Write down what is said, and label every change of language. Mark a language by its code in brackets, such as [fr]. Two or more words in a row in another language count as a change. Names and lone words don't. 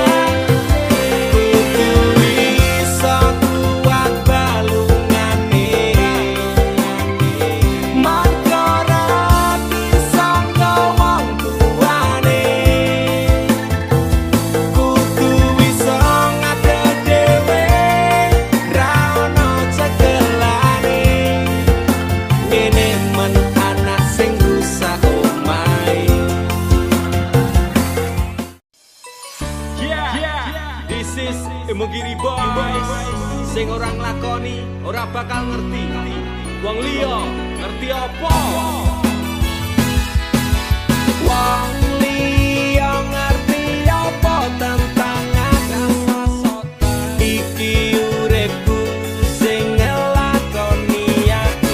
[jv] Kudu iso kuat balungane mangko ora disangka wong tuane. Kudu iso ngadeg dhewe ra ono cekelane ngene men anak sing rusak omahe. [en] Yeah, this is Imogiri Boys. [jv] Sing orang lakoni ora bakal ngerti. Wong liya ngerti apa? Wong liya ngerti apa tentang aku. Iki uripku sing ngelakoni aku.